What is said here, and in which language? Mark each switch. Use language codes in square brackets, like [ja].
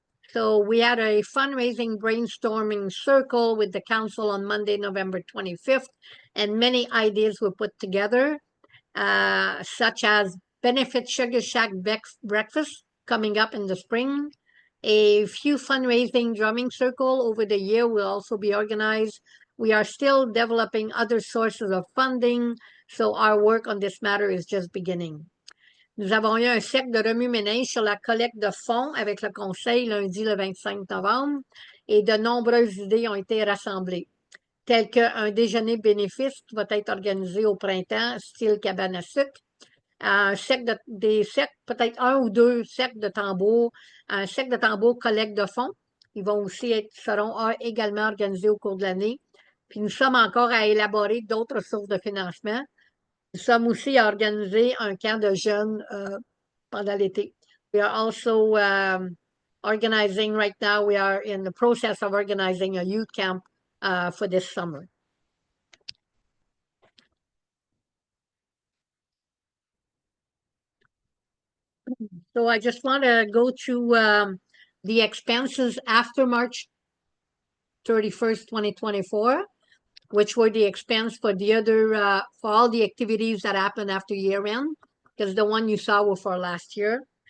[en] So we had a fundraising brainstorming circle with the council on Monday, November 25th, and many ideas were put together, such as benefit Sugar Shack breakfast coming up in the spring. A few fundraising drumming circle over the year will also be organized. We are still developing other sources of funding, so our work on this matter is just beginning. [fr] Nous avons eu un cercle de remue-ménage sur la collecte de fonds avec le Conseil lundi le 25 novembre et de nombreuses idées ont été rassemblées, telles qu'un déjeuner bénéfice qui va être organisé au printemps, style cabane à sucre, des cercles, peut-être un ou deux cercles de tambours, un cercle de tambours collecte de fonds. Ils vont aussi seront également organisés au cours de l'année. Puis nous sommes encore à élaborer d'autres sources de financement. Nous sommes aussi à organiser un camp de jeunes pendant l'été. [en] We are also organizing right now, we are in the process of organizing a youth camp for this summer. So I just want to go to the expenses after March 31st, 2024, which were the expense for the other, for all the activities that happened after year end, because the one you saw were for last year.